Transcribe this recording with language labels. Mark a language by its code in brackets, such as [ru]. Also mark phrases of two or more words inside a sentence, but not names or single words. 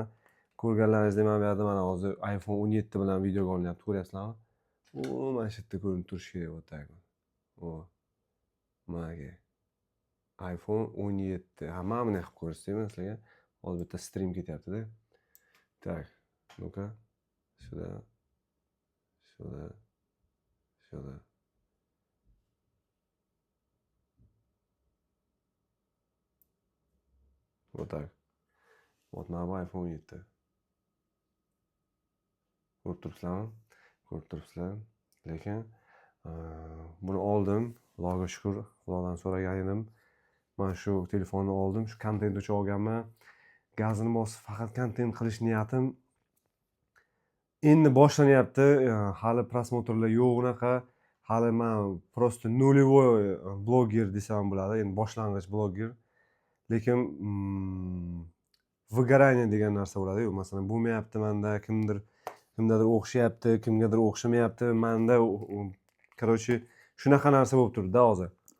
[uz] Ko'rganlaringizdek, men bu yerda mana hozir iPhone 17 bilan videoga olinyapti, ko'ryapsizlarmi? Mana shu yerda ko'rinib turishi kerak o'taymi. Mana iPhone 17. Mana buni qilib ko'rsataymi sizlarga. Hozir bitta stream ketyapti-da. [ru] Tak, ну-ка. [uz] Shuda. [ru] Вот так. [uz] Вот mana bu iPhone 17. Ko'rib turibsizlar. Lekin buni oldim. Xudoga shukr, Xudodan so'ragan edim. Mana shu telefonni oldim, shu kontent uchun olganman. Gazini bosib faqat kontent qilish niyatim endi boshlanyapti. Hali prosmotrlar yo'q unaqa. Hali men [ru] просто нулевой [uz] bloger desam bo'ladi. Endi boshlang'ich bloger. Lekin выгорание degan narsa bo'ladi-yu. Masalan, bo'lmayapti menda, kimdadir o'xshayapti, kimgadir o'xshamayapti. Menda короче shunaqa narsa bo'lib turibdi hozir.